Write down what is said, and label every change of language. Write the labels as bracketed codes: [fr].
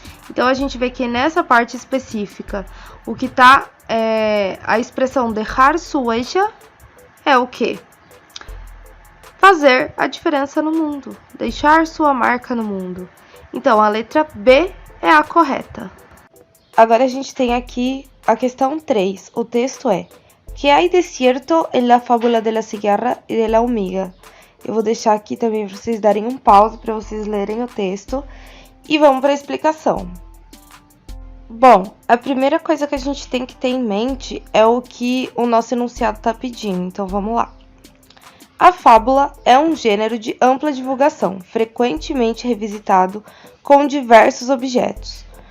[pt] Então a gente vê que nessa parte específica, o que está a expressão [es] dejar su huella [pt] é o quê? Fazer a diferença no mundo, deixar sua marca no mundo. Então a letra B é a correta. Agora a gente tem aqui a questão 3. O texto é: [es] ¿Qué hay de cierto en la fábula de la cigarra y de la hormiga? [pt] Eu vou deixar aqui também para vocês darem um pause para vocês lerem o texto e vamos para a explicação. Bom, a primeira coisa que a gente tem que ter em mente é o que o nosso enunciado está pedindo, então vamos lá. A fábula é um gênero de ampla divulgação, frequentemente revisitado com diversos objetos.